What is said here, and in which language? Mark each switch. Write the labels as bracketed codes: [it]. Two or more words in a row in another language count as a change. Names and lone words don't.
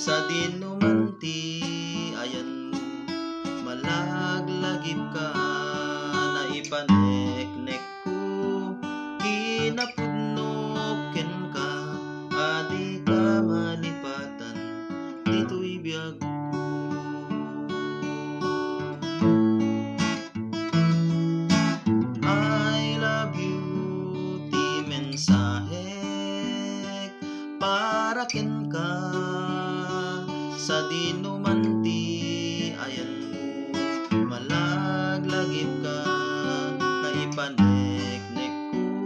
[ilo] dinumanti ayan mo malaglagip ka na ipaneknek ko kinapudnoken ka adi ka malipatan dito'y biyag ko. [en] I love you [ilo] ti mensahek para ken ka sa dinumanti ayan mo malaglagip ka na ipaneknek ko